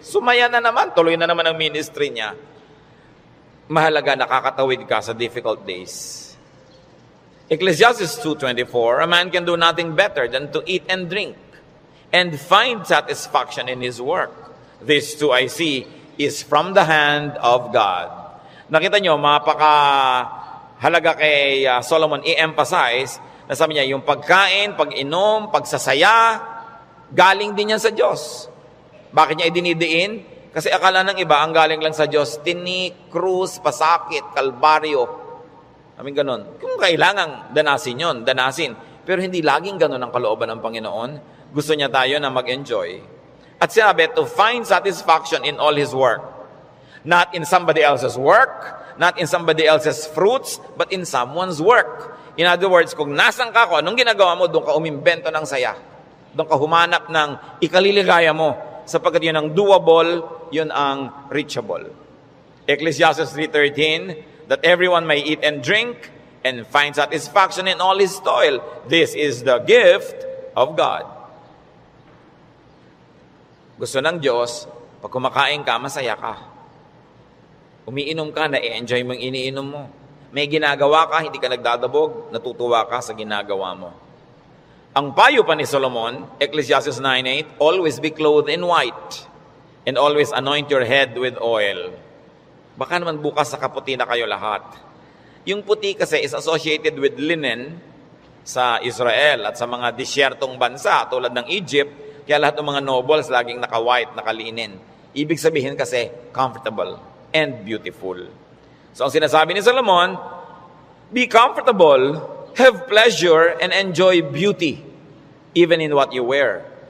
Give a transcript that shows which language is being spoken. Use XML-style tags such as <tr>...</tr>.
<tl>Sumaya na naman, tuloy na naman ang ministry niya. Mahalaga, nakakatawid ka sa</tl> <en>difficult days. Ecclesiastes 2:24, a man can do nothing better than to eat and drink and find satisfaction in his work. This too I see is from the hand of God.</en> <tl>Nakita nyo, mapakahalaga kay Solomon i-emphasize na sabi niya, yung pagkain, pag-inom, pagsasaya, galing din yan sa Diyos. Bakit niya idinidiin? Kasi akala ng iba, ang galing lang sa Diyos, tinik, krus, pasakit, kalbaryo. Aming ganon. Kung kailangang danasin yon, danasin. Pero hindi laging ganon ang kalooban ng Panginoon. Gusto niya tayo na mag-enjoy. At sinabi,</tl> <en>to find satisfaction in all His work. Not in somebody else's work, not in somebody else's fruits, but in someone's work. In other words,</en> <tl>kung nasan ka ko, anong ginagawa mo, doon ka umimbento ng saya. Doon ka humanap ng ikaliligaya mo. Sapagkat yun ang doable, yun ang reachable.</tl> <en>Ecclesiastes 3:13, that everyone may eat and drink and find satisfaction in all his toil. This is the gift of God.</en> <tl>Gusto ng Diyos, pag kumakain ka, masaya ka. Umiinom ka, na-enjoy mo yung iniinom mo. May ginagawa ka, hindi ka nagdadabog, natutuwa ka sa ginagawa mo. Ang payo pa ni Solomon,</tl> <en>Ecclesiastes 9:8, always be clothed in white and always anoint your head with oil.</en> <tl>Baka naman bukas sa kaputi na kayo lahat. Yung puti kasi is associated with linen sa Israel at sa mga disyertong bansa tulad ng Egypt, kaya lahat ng mga nobles laging naka-white, nakalinen. Ibig sabihin kasi</tl> <en>comfortable and beautiful.</en> <tl>So ang sinasabi ni</tl> <en>Solomon, be comfortable, have pleasure, and enjoy beauty, even in what you wear.</en>